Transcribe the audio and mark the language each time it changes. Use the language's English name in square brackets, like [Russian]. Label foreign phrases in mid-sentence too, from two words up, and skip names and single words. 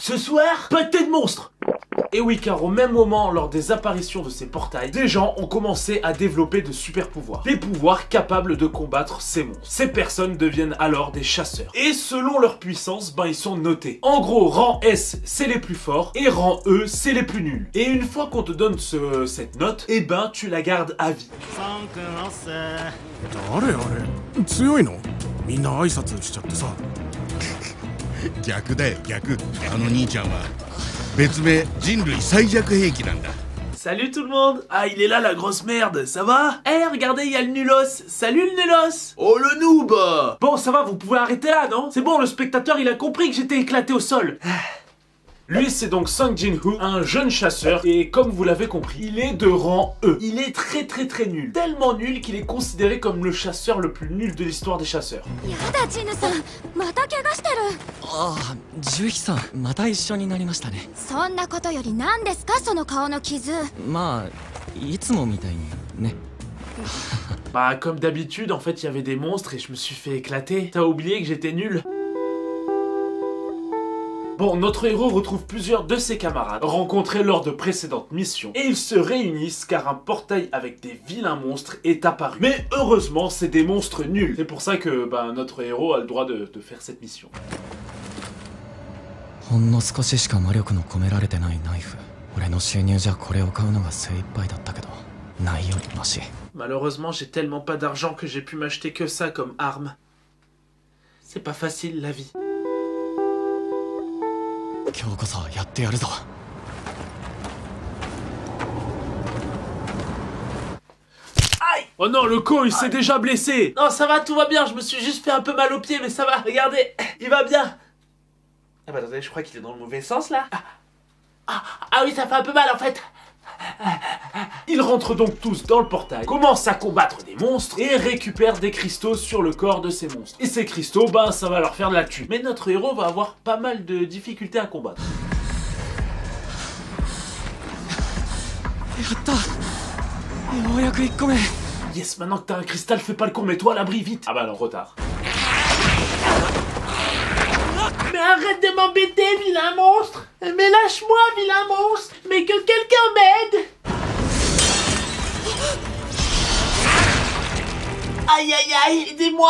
[French] Ce soir, pâté de monstres! Et oui, car au même moment, lors des apparitions de ces portails, des gens ont commencé à développer de super pouvoirs. Des pouvoirs capables de combattre ces monstres. Ces personnes deviennent alors des chasseurs. Et selon leur puissance, ils sont notés. En gros, rang S, c'est les plus forts, et rang E, c'est les plus nuls. Et une fois qu'on te donne cette note, tu la gardes à vie. [Japanese] 誰あれ強いのみんな挨拶しちゃってさ逆だよ逆。あの兄ちゃんは別名人類最弱兵器なんだ。 [French] Salut tout le monde! Ah, il est là la grosse merde, ça va? Eh, regardez, il y a le nulos! Salut le nulos! Oh le noob! Bon, ça va, vous pouvez arrêter là, non? C'est bon, le spectateur, il a compris que j'étais éclaté au sol. Lui, c'est donc Sung Jin-Woo, un jeune chasseur, et comme vous l'avez compris, il est de rang E. Il est très nul. Tellement nul qu'il est considéré comme le chasseur le plus nul de l'histoire des chasseurs. [Japanese] ああ、ジュヒさん、また一緒になりましたね。そんなことより何ですかその顔の傷。まあ、いつもみたいにね。 [French] Bah, comme d'habitude, en fait, il y avait des monstres et je me suis fait éclater. T'as oublié que j'étais nul? Bon, notre héros retrouve plusieurs de ses camarades rencontrés lors de précédentes missions et ils se réunissent car un portail avec des vilains monstres est apparu. Mais heureusement, c'est des monstres nuls. C'est pour ça que notre héros a le droit de faire cette mission. [Japanese] ほんの少ししか魔力の込められてないナイフ。俺の収入じゃこれを買うのが精一杯だったけど、ないよりマシ。 [French] Malheureusement, j'ai tellement pas d'argent que j'ai pu m'acheter que ça comme arme. C'est pas facile la vie. [Japanese] 今日こそやってやるぞ。 [French] Aïe! Oh non, le con, il s'est déjà blessé! Non, ça va, tout va bien, je me suis juste fait un peu mal au pied, mais ça va, regardez, il va bien! Ah bah attendez, je crois qu'il est dans le mauvais sens là. Ah oui, ça fait un peu mal en fait. Ils rentrent donc tous dans le portail, commencent à combattre des monstres et récupèrent des cristaux sur le corps de ces monstres. Et ces cristaux, ça va leur faire de la thune. Mais notre héros va avoir pas mal de difficultés à combattre. [Japanese] やった。ようやく1個目。 [French] Yes, maintenant que t'as un cristal, fais pas le con, mets-toi à l'abri vite. Ah bah non, retard. Mais arrête de m'embêter, vilain monstre! Mais lâche-moi, vilain monstre! Mais que quelqu'un m'aide! Aïe aïe aïe, aidez-moi!